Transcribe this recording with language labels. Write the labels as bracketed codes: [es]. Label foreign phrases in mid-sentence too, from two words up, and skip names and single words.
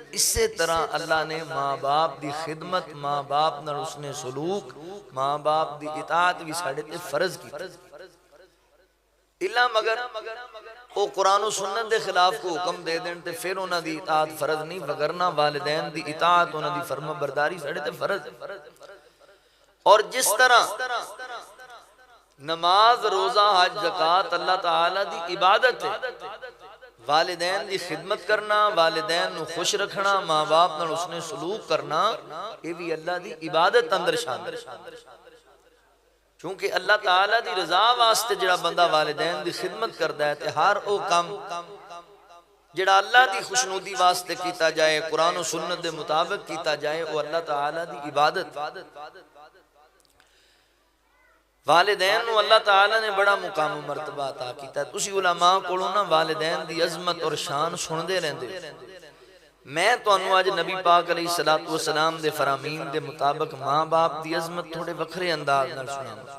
[pa] اسی طرح اللہ نے ماں باپ دی خدمت، ماں باپ نال اس نے سلوک، ماں باپ دی اطاعت بھی ساڑھے تے فرض کی تھی۔ اللہ مگر وہ قرآن و سنت دے خلاف کو حکم دے دین تے پھر انہاں دی اطاعت فرض نہیں، وگرنہ والدین دی اطاعت انہاں دی فرما برداری ساڑھے تے فرض ہے۔ اور جس طرح نماز روزہ حج زکات اللہ تعالی دی عبادت ہے، والدین دی خدمت کرنا، والدین نو خوش رکھنا، ماں باپ نال اس نے سلوک کرنا، یہ بھی اللہ دی عبادت اندر شامل ہے۔ چونکہ اللہ تعالیٰ دی رضا واسطے جڑا بندہ والدین دی خدمت کردا ہے تے ہر او کام جڑا اللہ دی خوشنودی واسطے کیتا جائے، قرآن و سنت دے مطابق کیتا جائے، وہ اللہ تعالیٰ دی عبادت۔ والدین نو اللہ تعالیٰ نے بڑا مقام و مرتبہ عطا کیتا ہے۔ تسی علماء کولوں نا والدین دی عظمت اور شان سندے رہندے۔ میں تو انو آج نبی پاک علیہ السلام دے فرامین دے مطابق ماں باپ دی عظمت تھوڑے وکھرے انداز نال سناؤں۔